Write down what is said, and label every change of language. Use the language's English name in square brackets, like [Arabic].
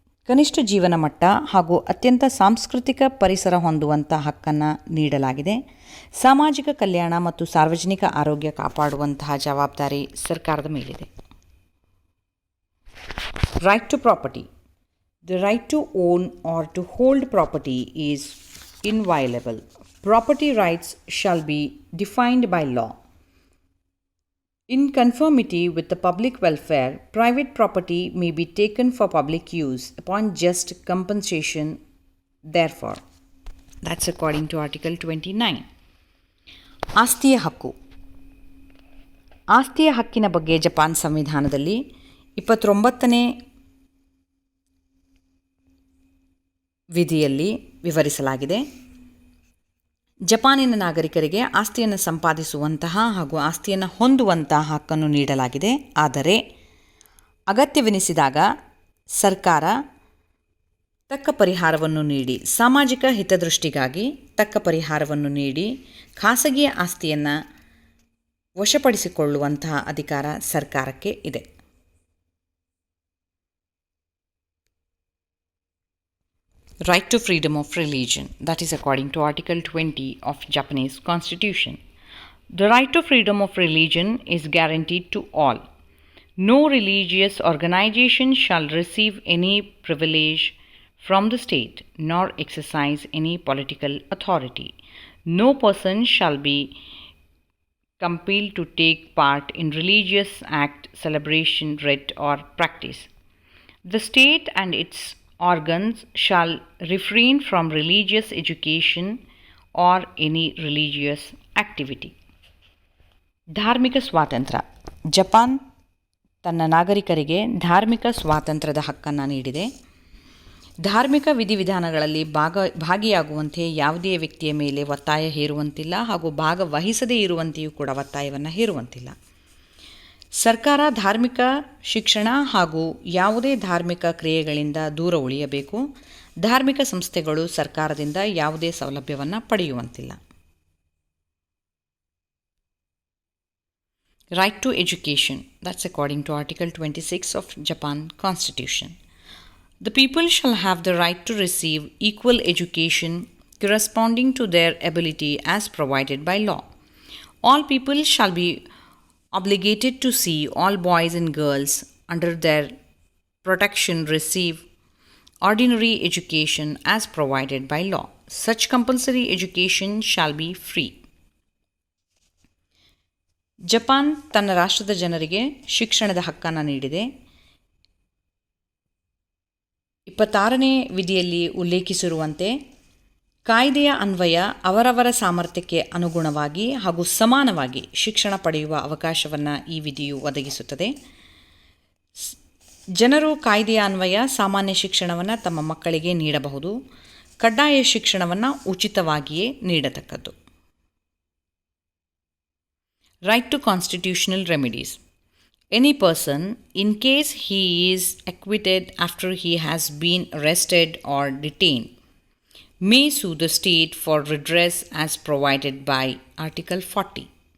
[Kannada] ಕನಿಷ್ಠ ಜೀವನ ಮಟ್ಟ ಹಾಗೂ ಅತ್ಯಂತ ಸಾಂಸ್ಕೃತಿಕ ಪರಿಸರ ಹೊಂದುವಂಥ ಹಕ್ಕನ್ನು ನೀಡಲಾಗಿದೆ. ಸಾಮಾಜಿಕ ಕಲ್ಯಾಣ ಮತ್ತು ಸಾರ್ವಜನಿಕ ಆರೋಗ್ಯ ಕಾಪಾಡುವಂತಹ ಜವಾಬ್ದಾರಿ ಸರ್ಕಾರದ ಮೇಲಿದೆ. [English] Right to property. The right to own or to hold property is inviolable. Property rights shall be defined by law. In conformity with the public welfare, private property may be taken for public use upon just compensation therefore. That's according to Article 29. [Kannada] ಆಸ್ತಿಯ ಹಕ್ಕು. ಆಸ್ತಿಯ ಹಕ್ಕಿನ ಬಗ್ಗೆ Japan ಸಂವಿಧಾನದಲ್ಲಿ 29ನೇ ವಿಧಿಯಲ್ಲಿ ವಿವರಿಸಲಾಗಿದೆ. ಜಪಾನಿನ ನಾಗರಿಕರಿಗೆ ಆಸ್ತಿಯನ್ನು ಸಂಪಾದಿಸುವಂತಹ ಹಾಗೂ ಆಸ್ತಿಯನ್ನು ಹೊಂದುವಂತಹ ಹಕ್ಕನ್ನು ನೀಡಲಾಗಿದೆ. ಆದರೆ ಅಗತ್ಯವೆನಿಸಿದಾಗ ಸರ್ಕಾರ ತಕ್ಕ ಪರಿಹಾರವನ್ನು ನೀಡಿ, ಸಾಮಾಜಿಕ ಹಿತದೃಷ್ಟಿಗಾಗಿ ತಕ್ಕ ಪರಿಹಾರವನ್ನು ನೀಡಿ ಖಾಸಗಿ ಆಸ್ತಿಯನ್ನು ವಶಪಡಿಸಿಕೊಳ್ಳುವಂತಹ ಅಧಿಕಾರ ಸರ್ಕಾರಕ್ಕೆ ಇದೆ. [English] Right to freedom of religion. That is according to Article 20 of Japanese Constitution. The right to freedom of religion is guaranteed to all. No religious organization shall receive any privilege from the state, nor exercise any political authority. No person shall be compelled to take part in religious act, celebration, rite, or practice. The state and its organs shall refrain from religious education or any religious activity. [Kannada] ಧಾರ್ಮಿಕ ಸ್ವಾತಂತ್ರ್ಯ. Japan ತನ್ನ ನಾಗರಿಕರಿಗೆ ಧಾರ್ಮಿಕ ಸ್ವಾತಂತ್ರ್ಯದ ಹಕ್ಕನ್ನು ನೀಡಿದೆ. ಧಾರ್ಮಿಕ ವಿಧಿವಿಧಾನಗಳಲ್ಲಿ ಭಾಗಿಯಾಗುವಂತೆ ಯಾವುದೇ ವ್ಯಕ್ತಿಯ ಮೇಲೆ ಒತ್ತಾಯ ಹೇರುವಂತಿಲ್ಲ ಹಾಗೂ ಭಾಗವಹಿಸದೇ ಇರುವಂತೆಯೂ ಕೂಡ ಒತ್ತಾಯವನ್ನು ಹೇರುವಂತಿಲ್ಲ. ಸರ್ಕಾರ ಧಾರ್ಮಿಕ ಶಿಕ್ಷಣ ಹಾಗೂ ಯಾವುದೇ ಧಾರ್ಮಿಕ ಕ್ರಿಯೆಗಳಿಂದ ದೂರ ಉಳಿಯಬೇಕು. ಧಾರ್ಮಿಕ ಸಂಸ್ಥೆಗಳು ಸರ್ಕಾರದಿಂದ ಯಾವುದೇ ಸೌಲಭ್ಯವನ್ನು ಪಡೆಯುವಂತಿಲ್ಲ. [English] Right to education. That's according to article 26 of Japan constitution. The people shall have the right to receive equal education corresponding to their ability as provided by law. All people shall be obligated to see all boys and girls under their protection receive ordinary education as provided by law. Such compulsory education shall be free. [Kannada] Japan ತನ್ನ ರಾಷ್ಟ್ರದ ಜನರಿಗೆ ಶಿಕ್ಷಣದ ಹಕ್ಕನ್ನು ನೀಡಿದೆ. 26ನೇ ವಿಧಿಯಲ್ಲಿ ಉಲ್ಲೇಖಿಸಿರುವಂತೆ ಕಾಯ್ದೆಯ ಅನ್ವಯ ಅವರವರ ಸಾಮರ್ಥ್ಯಕ್ಕೆ ಅನುಗುಣವಾಗಿ ಹಾಗೂ ಸಮಾನವಾಗಿ ಶಿಕ್ಷಣ ಪಡೆಯುವ ಅವಕಾಶವನ್ನು ಈ ವಿಧಿಯು ಒದಗಿಸುತ್ತದೆ. ಜನರು ಕಾಯ್ದೆಯ ಅನ್ವಯ ಸಾಮಾನ್ಯ ಶಿಕ್ಷಣವನ್ನು ತಮ್ಮ ಮಕ್ಕಳಿಗೆ ನೀಡಬಹುದು. ಕಡ್ಡಾಯ ಶಿಕ್ಷಣವನ್ನು ಉಚಿತವಾಗಿಯೇ ನೀಡತಕ್ಕದ್ದು. [English] Right to constitutional remedies. Any person, in case he is acquitted after he has been arrested or detained, may sue the state for redress as provided by Article 40.